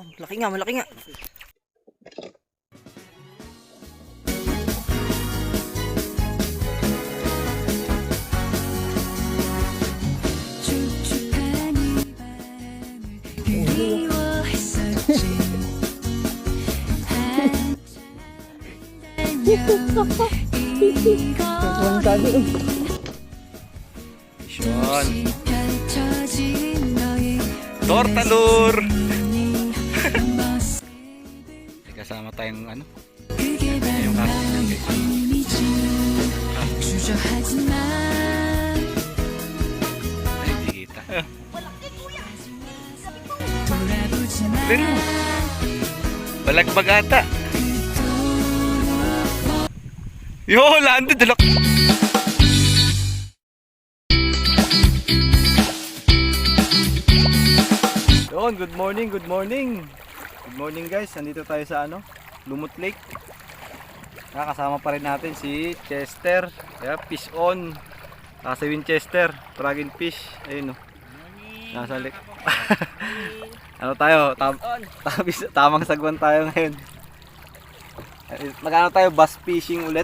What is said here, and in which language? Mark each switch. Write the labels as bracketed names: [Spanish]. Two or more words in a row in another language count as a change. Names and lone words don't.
[Filipino] Malaki nga, malaki nga. [Korean] 축축한 이 밤을 그리워했었지. 한참 달려 [Filipino] Yun. [Korean] 펼쳐진 너의 Tortalur! 네 모습 [Filipino] May kasama tayong ano. [Korean] 그게 바로 나의 꿈이지. 주저하지 마. [Filipino] Ay, hindi kita. [Korean] 돌아보지 마. [Filipino] Balagbag ata. Yo, landed. Dalak. Yun, [English] good morning, good morning. Good morning guys, [Filipino] nandito tayo sa ano, Lumut Lake. Kasama pa rin natin si Chester. Kaya [English] fish on. [Filipino] Si Winchester, [English] Fragile fish. [Filipino] Ayun o. Nasa lake. Ano tayo? Tamang sagwan tayo ngayon. Magano tayo, [English] bass fishing [Filipino] ulit.